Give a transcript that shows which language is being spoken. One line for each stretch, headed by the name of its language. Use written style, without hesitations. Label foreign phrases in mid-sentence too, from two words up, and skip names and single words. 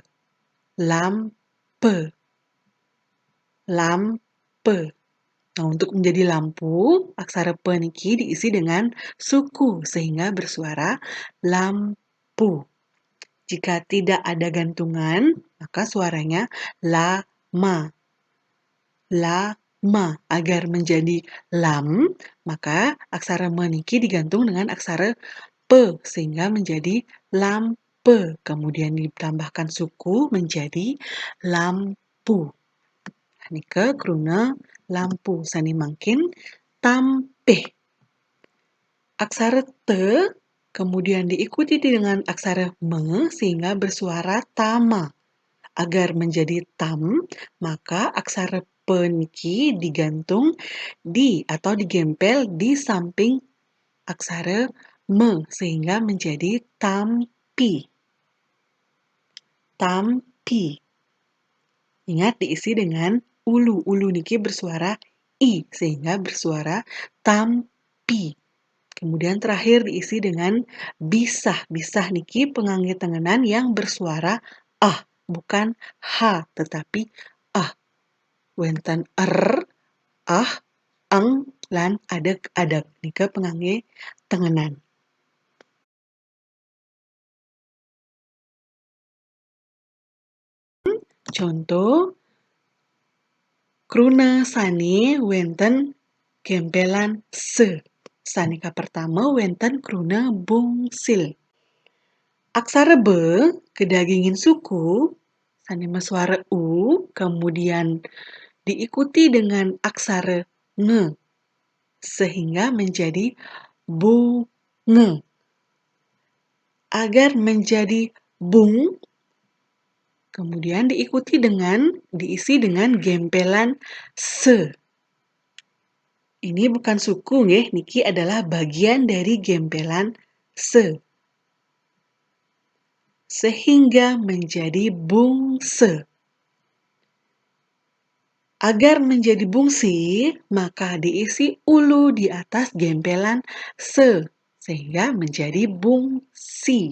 Indonesian: Lampe. Lampe. Nah, untuk menjadi lampu, aksara pe niki diisi dengan suku sehingga bersuara lampu. Jika tidak ada gantungan, maka suaranya lama. Lama. Agar menjadi lam, maka aksara me niki digantung dengan aksara pe sehingga menjadi lampe. Kemudian ditambahkan suku menjadi lampu.
Balinese: Nike kruna lampu sani mangkin tampeh.
Indonesian: Aksara te kemudian diikuti dengan aksara me sehingga bersuara tama. Agar menjadi tam, maka aksara pe niki digantung di atau digempel di samping aksara me sehingga menjadi tampi. Tampi. Ingat diisi dengan ulu. Ulu niki bersuara i sehingga bersuara tampi. Kemudian terakhir diisi dengan bisah. Bisah niki pengangge tengenan yang bersuara ah, bukan ha, tetapi ah.
Balinese: Wenten ah, ang, lan adeg-adeg. Nika pengangge tengenan. Contoh kruna sani wenten gempelan se. Sanika pertama wenten kruna bungsil.
Indonesian: Aksara be
Balinese: kedagingin suku sani
Indonesian: suara u kemudian diikuti dengan aksara nge sehingga menjadi bunge. Agar menjadi bung kemudian diisi dengan gempelan se. Ini bukan suku nggih, niki adalah bagian dari gempelan se. Sehingga menjadi bungse. Agar menjadi bungsi, maka diisi ulu di atas gempelan se, sehingga menjadi bungsi.